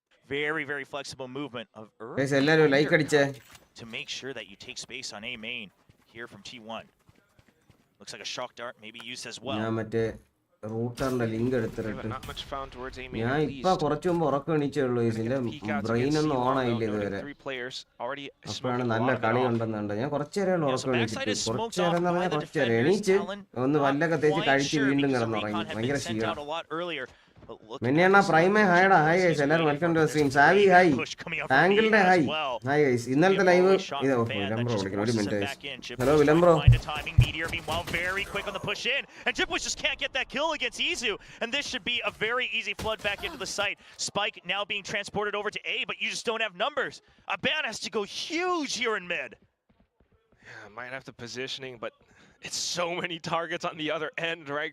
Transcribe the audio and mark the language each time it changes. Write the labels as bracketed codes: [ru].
[en] Very, very flexible movement of [ml] എല്ലാവരും like അടിച്ചേ. [en] To make sure that you take space on A main here from T1. Looks like a shock dart maybe used as well. [ml] ഞാൻ മറ്റേ റൂട്ടറിന്റെ link എടുത്തിട്ട് ഞാൻ ഇപ്പൊ കുറച്ചു മുമ്പ് ഉറക്കം എണീച്ചേ ഉള്ളൂ. ഇതിന്റെ ബ്രെയിൻ ഒന്നും ഓൺ ആയില്ല ഇതുവരെ. അപ്പോഴാണ് നല്ല കളി ഉണ്ടെന്നുണ്ട്. ഞാൻ കുറച്ചേരം ഉറക്കം എണീച്ചിട്ട് കുറച്ചേരം എന്ന് പറഞ്ഞാൽ കുറച്ചേരം എണീച്ച് ഒന്ന് പല്ലൊക്കെ തേച്ച് കഴിച്ച് വീണ്ടും കിടന്നുറങ്ങി. ഭയങ്കര ക്ഷീണം. [en] Menna Prime hi guys, [ml] എല്ലാവരും [en] welcome to the stream. Savi hi, Tangled hi, hi guys. [ml] ഇന്നലത്തെ ലൈവ് ഇതാ വിലംബ്രോ വിളിക്കണം ഒരു minute. Hello വിലംബ്രോ. [en] Meanwhile, very quick on the push in, and GeForce just can't get that kill against Izu, and this should be a very easy flood back into the site. Spike now being transported over to A, but you just don't have numbers. Aban has to go huge here in mid. Yeah, might have the positioning, but it's so many targets on the other end, right?